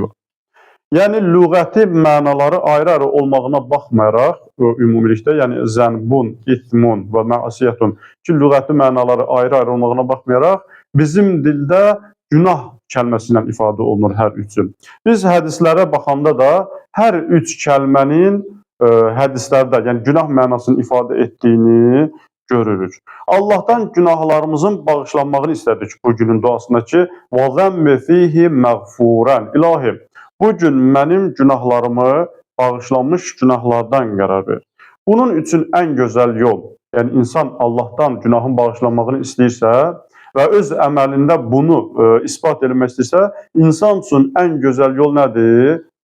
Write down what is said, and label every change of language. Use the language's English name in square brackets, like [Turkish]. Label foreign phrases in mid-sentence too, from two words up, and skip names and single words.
[Azerbaijani] Yəni, lüğəti mənaları ayrı-ayrı olmağına baxmayaraq, ümumilikdə, yəni [Arabic] ذنب، إثم ومعصية [Azerbaijani] ki, lüğəti mənaları ayrı-ayrı olmağına baxmayaraq, bizim dildə günah kəlməsilə ifadə olunur hər üçü. Biz hədislərə baxanda da hər üç kəlmənin hədislərdə, yəni günah mənasını ifadə etdiyini görürük. Allahdan günahlarımızın bağışlanmağını istədik bugünün duasında ki, [Arabic] وَذَنْبِ فِيهِ مَغْفُورًا, [Azerbaijani] İlahi, bugün mənim günahlarımı bağışlanmış günahlardan qərar ver. Bunun üçün ən gözəl yol, yəni insan Allahdan günahın bağışlanmağını istəyirsə və öz əməlində bunu ispat etmək istəyirsə, insan üçün ən gözəl yol nədir?